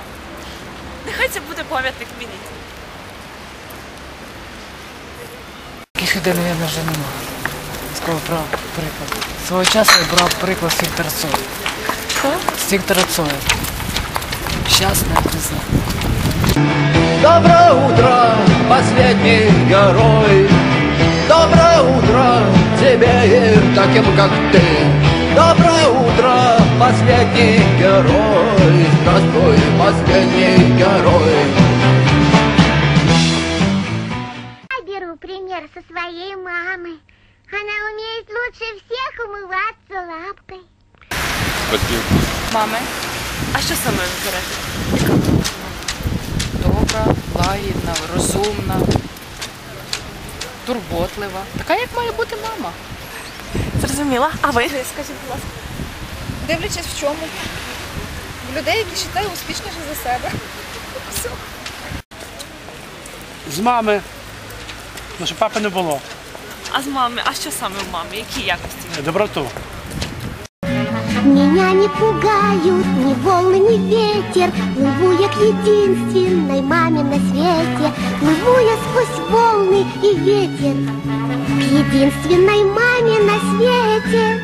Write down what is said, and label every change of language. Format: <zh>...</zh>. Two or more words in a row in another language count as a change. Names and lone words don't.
<uk>Нехай це буде пам'ятник мені. Таких ідей, мабуть, вже немає. З кого брав приклад. Свого часу я брав приклад з Віктора Цоя. Що? З Віктора Цоя. Щас не знаю.</uk> <ru>Доброе утро, последний герой. Доброе утро тебе и таким, как ты. Доброе утро, последний герой. Здравствуй, последний герой. Я беру пример со своей мамы. Она умеет лучше всех умываться лапкой.</ru> <uk>Мами. А що саме ви берете? Добра, лагідна, розумна, турботлива. Така, як має бути мама. Зрозуміла. А ви? Скажіть, будь ласка. Дивлячись в чому. В людей, які вважають успішніше за себе. Все. З мами. Ну, щоб папи не було. А з мами? А що саме в мамі? Які якості? Доброту.</uk> <ru>Меня не пугают ни волны, ни ветер. Плыву я к единственной маме на свете. Плыву я сквозь волны и ветер к единственной маме на свете.</ru>